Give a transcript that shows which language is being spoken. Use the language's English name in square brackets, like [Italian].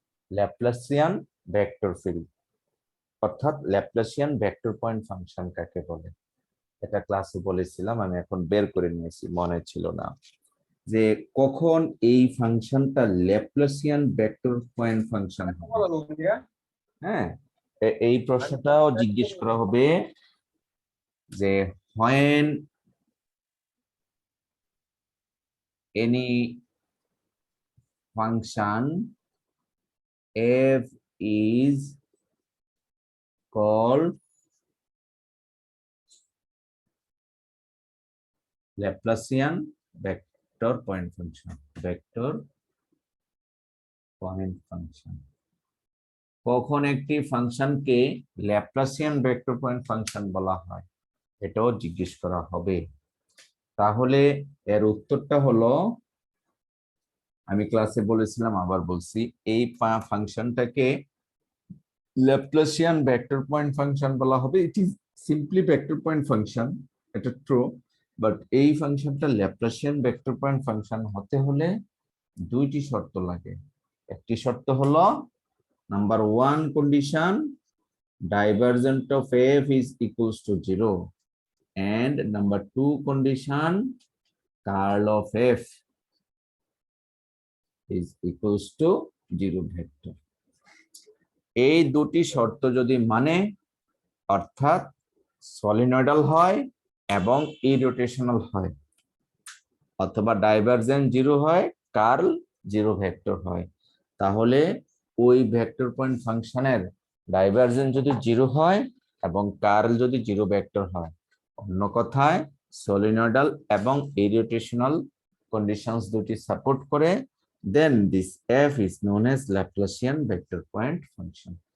[Bangla] Laplacian vector field অর্থাৎ Laplacian vector point function কাকে বলে? এটা ক্লাসে বলেছিলাম, আমি এখন বের করে নিয়েছি, মনে ছিল না, যে কখন এই ফাংশনটা ল্যাপ্লাসিয়ান ভেক্টর পয়েন্ট ফাংশন হবে। হ্যাঁ, এই প্রশ্নটাও জিজ্ঞেস করা হবে যে [English] when any function f is called Laplacian vector point function, vector point function. [Bangla] কখন একটি ফাংশনকে ল্যাপ্লাসিয়ান ভেক্টর পয়েন্ট ফাংশন বলা হয়, এটাও জিজ্ঞেস করা হবে। তাহলে এর উত্তরটা হলো, আমি ক্লাসে বলেছিলাম, আবার বলছি, এই ফাংশনটাকে ল্যাপ্লাসিয়ান ভেক্টর পয়েন্ট ফাংশন বলা হবে। [English] it is simply vector point function, [Bangla] এটা ট্রু, বাট এই ফাংশনটা ল্যাপ্লাসিয়ান ভেক্টর পয়েন্ট ফাংশন হতে হলে দুইটি শর্ত লাগে। একটি শর্ত হলো, [English] Number 1 condition, divergent of f is equals to 0, and number 2 condition, curl of f is equals to 0 vector. [Bangla] এই দুটি শর্ত যদি মানে, অর্থাৎ সলিনয়েডাল হয় এবং ইরোটেশনাল হয়, অথবা ডাইভারজেন্ট 0 হয়, কার্ল 0 ভেক্টর হয়, তাহলে ওই ভেক্টর পয়েন্ট ফাংশনের ডাইভারজেন্ট যদি 0 হয় এবং কার্ল যদি 0 ভেক্টর হয়, অন্য কথায় সলিনয়েডাল এবং ইরোটেশনাল কন্ডিশনস দুটি সাপোর্ট করে, [English] then this f is known as Laplacian vector point function.